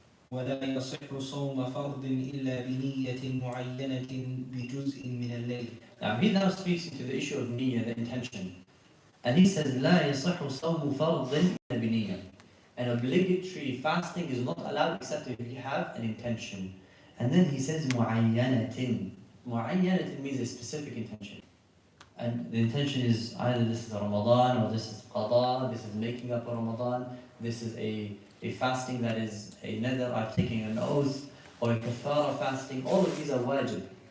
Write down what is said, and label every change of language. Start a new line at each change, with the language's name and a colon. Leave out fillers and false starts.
Arabic: ولا يصح صوم فرض إلا بنية معينة بجزء من الليل.
English: Now he now speaks into the issue of niyyah, the intention. And he says,
Arabic: لا يصح صوم فرض إلا بنية.
English: An obligatory fasting is not allowed except if you have an intention. And then he says,
Arabic: معينة. معينة
English: means a specific intention. And the intention is either this is Ramadan, or this is qada, this is making up a Ramadan, this is a fasting that is a nadr, I've taken an oath, or a kafara fasting. All of these are wajib.